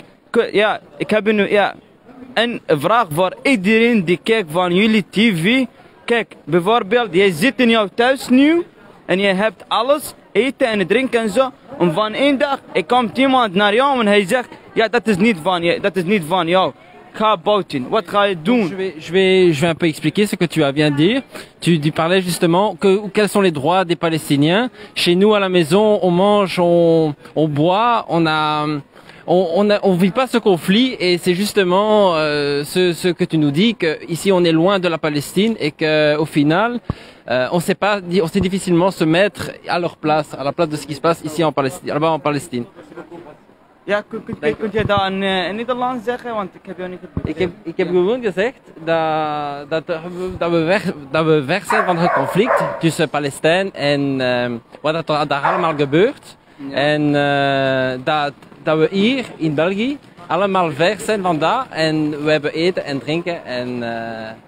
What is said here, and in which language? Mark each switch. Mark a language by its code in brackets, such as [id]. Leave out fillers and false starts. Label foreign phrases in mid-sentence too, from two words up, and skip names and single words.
[nl] Ja, ik heb een vraag voor iedereen die kijkt van jullie tv. Kijk, bijvoorbeeld, jij zit in jouw thuis nu en je hebt alles, eten en drinken en zo. En van één dag, komt iemand naar jou en hij zegt, ja, dat is niet van jou. Ga buiten, wat ga je doen? [fr] Je vais un peu expliquer ce que tu as bien dit. Tu parlais justement quels sont les droits des Palestiniens. Chez nous à la maison, on mange, on boit, on vit pas ce conflit et c'est justement ce que tu nous dis, que ici on est loin de la Palestine et que au final on sait difficilement se mettre à leur place, à la place de ce qui se passe ici en Palestine, là-bas en Palestine. [nl] Ja, kunt je dat in Nederland zeggen? Want ik heb jou niet goed Ik heb gewoon gezegd dat we weg zijn van het conflict tussen Palestijn en wat er daar allemaal gebeurt. Ja. En dat we hier in België allemaal ver zijn van dat en we hebben eten en drinken enzovoort.